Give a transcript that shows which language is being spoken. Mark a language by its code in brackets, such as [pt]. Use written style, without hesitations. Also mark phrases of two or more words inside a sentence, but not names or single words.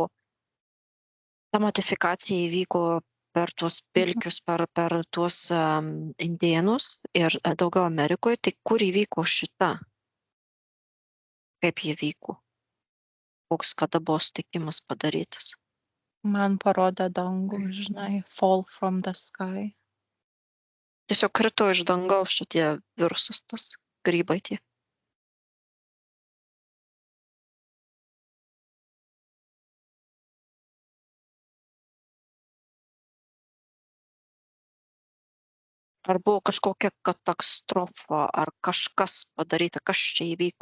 [lt] Ta modifikacija įvyko per tuos pilkius, per tuos indėnus ir daugiau Amerikoje. Tai kur įvyko šita? Kaip jie vyko? koks kada buvo sutikimas padarytas. Man parodė dangų, žinai, [en] fall from the sky. [lt] Tiesiog krito iš dangaus šitie virusas, tas grybai tie. Ar buvo kažkokia katastrofa, ar kažkas padaryta, kas čia įvyko?